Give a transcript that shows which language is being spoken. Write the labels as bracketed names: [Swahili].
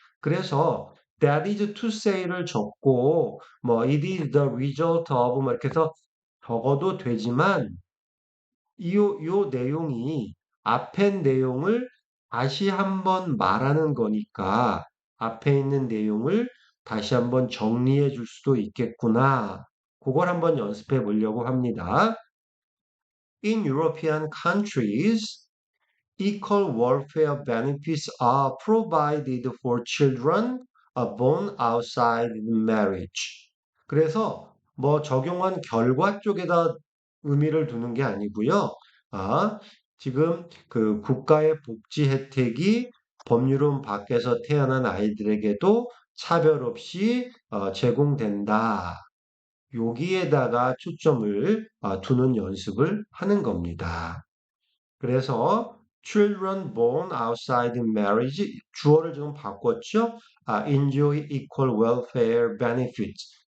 [Korean] 그래서 [English] that is to say [Korean] 를 적고 뭐 [English] it is the result of [Korean] 뭐 이렇게 해서 적어도 되지만 요 내용이 앞에 내용을 다시 한번 말하는 거니까 앞에 있는 내용을 다시 한번 정리해 줄 수도 있겠구나. 그걸 한번 연습해 보려고 합니다. [English] In European countries, equal welfare benefits are provided for children born outside marriage. [Korean] 그래서 뭐 적용한 결과 쪽에다 의미를 두는 게 아니고요. 아, 지금 그 국가의 복지 혜택이 법률은 밖에서 태어난 아이들에게도 차별 없이 제공된다. 여기에다가 초점을 두는 연습을 하는 겁니다. 그래서 [English] children born outside marriage [Korean] 주어를 좀 바꿨죠? [English] enjoy equal welfare benefits.